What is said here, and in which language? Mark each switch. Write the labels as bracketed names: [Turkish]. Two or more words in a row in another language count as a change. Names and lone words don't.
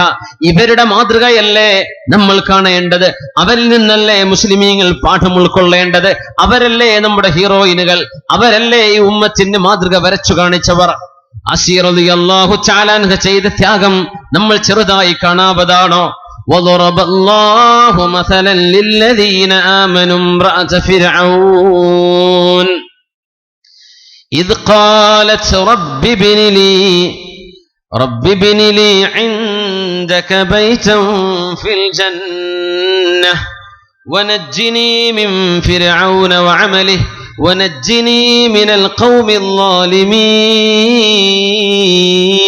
[Malayalam] ഇവരുടെ മാതൃകയല്ലേ നമ്മൾ കാണേണ്ടത്, അവരിൽ നിന്നല്ലേ മുസ്ലിമീങ്ങൾ പാഠം ഉൾക്കൊള്ളേണ്ടത്. അവരല്ലേ നമ്മുടെ ഹീറോയിനുകൾ, അവരല്ലേ ഈ ഉമ്മത്തിന് മാതൃക വരച്ചു കാണിച്ചവർ. ആസിയ [Arabic] رضي الله تعالى عنها [Malayalam] ചെയ്ത ത്യാഗം നമ്മൾ ചെറുതായി കാണാവതാണോ? [Arabic] وضرب الله مثلا للذين آمنوا امرأة فرعون إذ قالت رب ابن لي عندك بيتا في الجنة ونجني من فرعون وعمله ونجني من القوم الظالمين.